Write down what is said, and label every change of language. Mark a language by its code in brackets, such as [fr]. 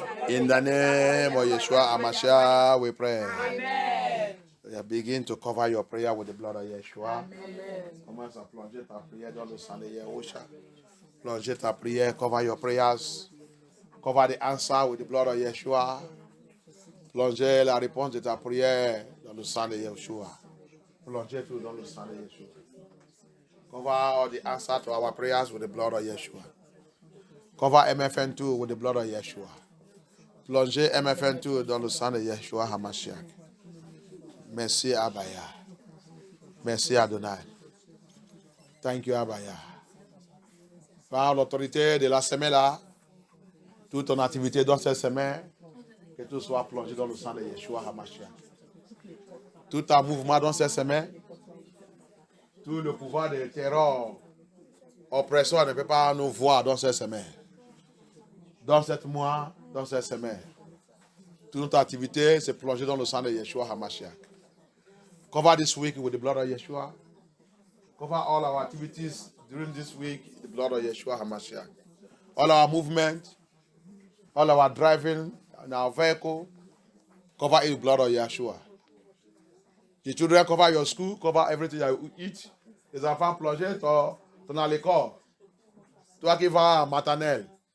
[en] In the name of Yeshua Amashiach, we pray. Begin to cover your prayer with the blood of Yeshua. [fr] Commence à plonger ta prière dans le sang de Yahusha. Plongez ta prière, [en] cover your prayers. Cover the answer with the blood of Yeshua. [fr] Plongez la réponse de ta prière dans le sang de Yeshua. Plongez tout dans le sang de Yeshua. [en] Cover all the answer to our prayers with the blood of Yeshua. Cover MFN2 with the blood of Yeshua. [fr] Plongez MFN2 dans le sang de Yeshua HaMashiach. Merci Abaya. Merci Adonai. [en] Thank you Abaya. [fr] Par l'autorité de la semaine là, toute ton activité dans cette semaine, que tout soit plongé dans le sang de Yeshua HaMashiach. Tout un mouvement dans cette semaine, tout le pouvoir de terreur, oppression ne peut pas nous voir dans cette semaine. Dans cette mois, dans cette semaine. Toute notre activité, c'est plongé dans le sang de Yeshua HaMashiach. [en] Cover this week with the blood of Yeshua. Cover all our activities during this week, the blood of Yeshua HaMashiach. All our movement, all our driving in our vehicle, cover it with the blood of Yeshua. The children, cover your school, cover everything that you eat. [fr] Les enfants, plongez dans l'école. Toi qui vas à maternelle.